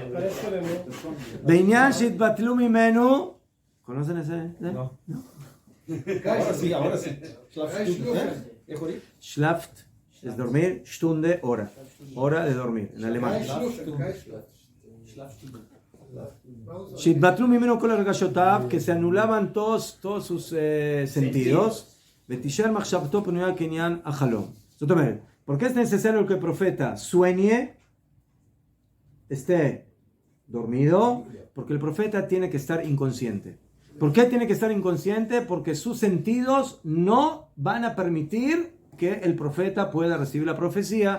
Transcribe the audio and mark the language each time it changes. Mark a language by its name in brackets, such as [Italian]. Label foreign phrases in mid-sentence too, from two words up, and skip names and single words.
[Hebrew] בעניין שבטלו ממנו. [Spanish] ¿Conocen ese? No. Ahora sí. Schlaft es dormir, Stunde, hora. Hora de dormir, en alemán. [Hebrew] שבטלו ממנו כל הרגשותיו, [Spanish] que se anulaban todos sus sentidos. [Hebrew] בתישאר מחשבתו פנויה כענין החלום. [Spanish] ¿Por qué es necesario que el profeta sueñe, esté dormido? Porque el profeta tiene que estar inconsciente. ¿Por qué tiene que estar inconsciente? Porque sus sentidos no van a permitir que el profeta pueda recibir la profecía.